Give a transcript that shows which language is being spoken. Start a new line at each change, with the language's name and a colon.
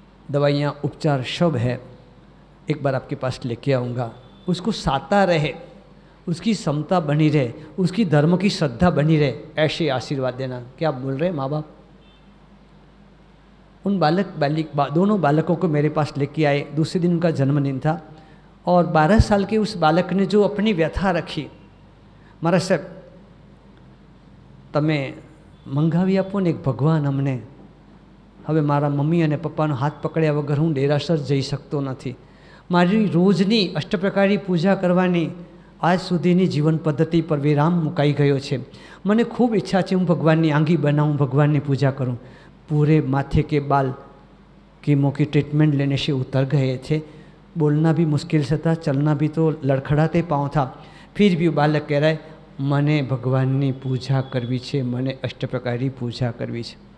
Hindi: दवाइयाँ उपचार सब है, एक बार आपके पास लेके आऊँगा, उसको साता रहे, उसकी समता बनी रहे, उसकी धर्म की श्रद्धा बनी रहे, ऐसे आशीर्वाद देना। क्या आप बोल रहे हैं माँ बाप? उन दोनों बालकों को मेरे पास लेके आए। दूसरे दिन उनका जन्मदिन था और 12 साल के उस बालक ने जो अपनी व्यथा रखी,
Gujarati: मारा साहब તમે મંગાવી આપો ને એક ભગવાન અમને, હવે મારા મમ્મી અને પપ્પાનો હાથ પકડ્યા વગર હું ડેરાસર જઈ શકતો નથી, મારી રોજની અષ્ટપ્રકારી પૂજા કરવાની આજ સુધીની જીવન પદ્ધતિ પર વિરામ મુકાઈ ગયો છે। મને ખૂબ ઈચ્છા છે હું ભગવાનની આંગી બનાવું, ભગવાનની પૂજા કरूं।
Hindi: पूरे माथे के बाल कीमो की ट्रीटमेंट लेने से उतर गए थे, बोलना भी मुश्किल से था, चलना भी तो लड़खड़ाते पाँव था। फिर भी बालक कह रहा है
Gujarati: मने भगवाननी पूजा करवी छे, मने अष्टप्रकारी पूजा करवी छे।